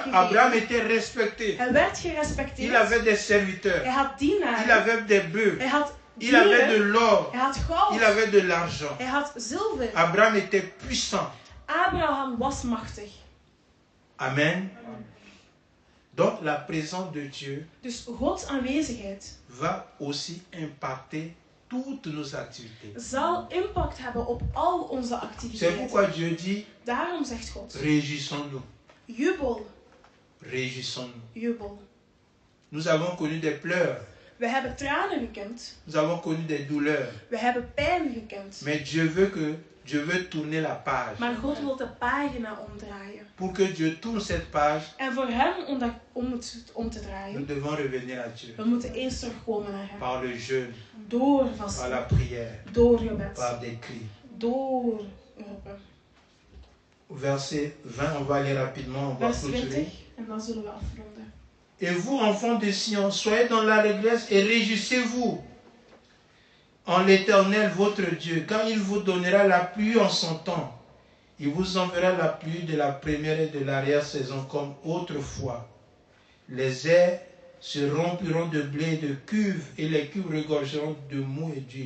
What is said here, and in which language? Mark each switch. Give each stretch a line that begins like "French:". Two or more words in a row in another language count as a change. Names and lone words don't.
French: Abraham
Dutch: gegeven.
French: était respecté.
Dutch: Hij werd
French: Il
Dutch: gerespecteerd.
French: avait des serviteurs.
Dutch: Hij had
French: Il
Dutch: dienaren.
French: avait des bœufs.
Dutch: Hij had
French: Il avait de
Dutch: dieren.
French: l'or.
Dutch: Hij had goud.
French: Il avait de l'argent.
Dutch: Hij had zilver.
French: Abraham était puissant.
Dutch: Abraham was machtig.
French: Amen. Donc la présence de Dieu
Dutch: Dus Gods aanwezigheid
French: va aussi impacter toutes nos activités.
Dutch: zal impact hebben op al onze
French: C'est
Dutch: activiteiten.
French: pourquoi Dieu dit,
Dutch: Daarom zegt God,
French: réjouissons-nous.
Dutch: jubel,
French: Réjouissons-nous.
Dutch: jubel.
French: Nous avons connu des pleurs.
Dutch: We hebben tranen gekend.
French: Nous avons connu des douleurs.
Dutch: We hebben pijn gekend.
French: Mais Dieu veut tourner la page.
Dutch: Maar God wil de pagina omdraaien.
French: Pour que Dieu tourne cette page,
Dutch: En voor hem om het om te
French: nous
Dutch: draaien,
French: devons revenir à Dieu.
Dutch: we moeten eerst terugkomen naar hem.
French: Par le jeûne,
Dutch: Door
French: par la
Dutch: vasten,
French: prière,
Dutch: door gebed,
French: par des cris.
Dutch: door roepen.
French: Verset 20, on va aller rapidement, on va
Dutch: Vers
French: clôturer.
Dutch: 20 en dan zullen we afronden.
French: Et vous, enfants de Sion, soyez dans l'allégresse et réjouissez-vous en l'Éternel votre Dieu, car il vous donnera la pluie en son temps. Il vous enverra la pluie de la première et de l'arrière-saison comme autrefois. Les airs se rempliront de blé et de cuves, et les cuves regorgeront de mou et d'huile.